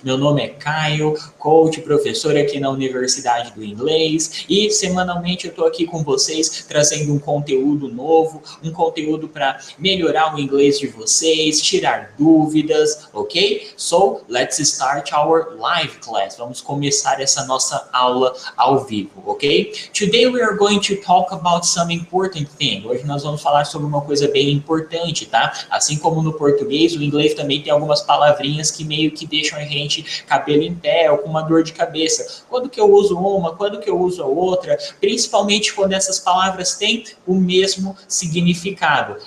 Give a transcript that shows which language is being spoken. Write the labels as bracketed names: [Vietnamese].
[Portuguese] Meu nome é Caio, coach, professor aqui na Universidade do Inglês e semanalmente eu estou aqui com vocês trazendo um conteúdo novo, um conteúdo para melhorar o inglês de vocês, tirar dúvidas, ok? [English] So, let's start our live class. [Portuguese] Vamos começar essa nossa aula ao vivo, ok? [English] Today we are going to talk about some important thing. [Portuguese] Hoje nós vamos falar sobre uma coisa bem importante, tá? Assim como no português, o inglês também tem algumas palavrinhas que meio que deixam a gente cabelo em pé ou com uma dor de cabeça. Quando que eu uso uma, quando que eu uso a outra, principalmente quando essas palavras têm o mesmo significado.